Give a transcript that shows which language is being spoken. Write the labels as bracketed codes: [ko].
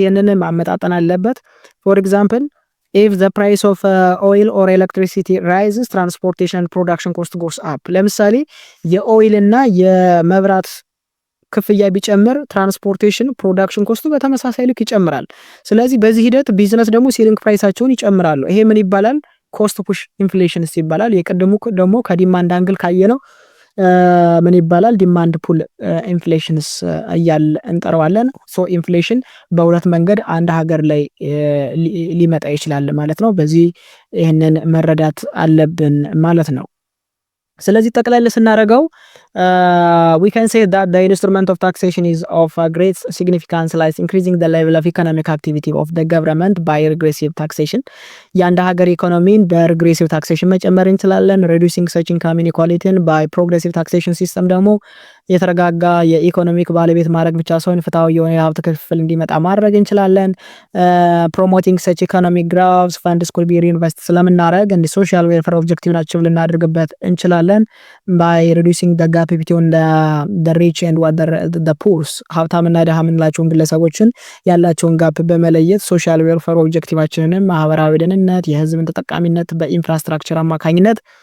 [am] ይሄንን ማመጣጠን አለበት። ፎር ኤግዛምፕል [en] if the price of oil or electricity rises transportation and production cost goes up። [am] ለምሳሌ የኦይል እና የመብራት ክፍያ ቢጨምር ትራንስፖርቴሽን ፕሮዳክሽን ኮስቱ በተመሳሳይ ልክ ይጨምራል። ስለዚህ በዚህ ሂደት ቢዝነስ ደግሞ ሴሊንግ ፕራይሳቸውን ይጨምራሉ። ይሄ ምን ይባላል? ኮስት ፑሽ ኢንፍሌሽንስ ይባላል። የቀደሙ ደግሞ ከዲማንድ አንግል ካየነው ምን ይባላል? ዲማንድ ፑል ኢንፍሌሽንስ እያል እንጠራዋለን። ሶ ኢንፍሌሽን በሁለት መንገድ አንድ ሀገር ላይ ሊመጣ ይችላል ማለት ነው። በዚህ ይህንን መረዳት አለብን ማለት ነው። ስለዚህ ጠቅላላ ስናደርገው [en] we can say that the instrument of taxation is of a great significance, like increasing the level of economic activity of the government by regressive taxation. [am] የአንድ ሀገር ኢኮኖሚን በሪግሬሲቭ ታክሴሽን መጨመር እንችላለን። [en] reducing such income inequality by progressive taxation system [am] ደግሞ የተረጋጋ የኢኮኖሚክ ባለቤት ማድረግ ብቻ ሳይሆን ፍትሃዊ የሆነ የሀብት ክፍል እንዲመጣ ማድረግ እንችላለን። [en] promoting such economic growth funds could be reinvest [am] ስለምናደርግ እንዲ ሶሻል ዌልፌር ኦብጀክቲቭ ናቸው ልናደርግበት እንችላለን። [en] by reducing the gap between the rich and the poor [am] ሀብታምና ደሃ የምንላቸውን ግለሰቦችን ያላቸውን ጋፕ በመለየት ሶሻል ዌልፌር ኦብጀክቲቫችንን ማህበራዊ ደህንነት፣ የህዝብን ተጠቃሚነት በኢንፍራስትራክቸር አማካኝነት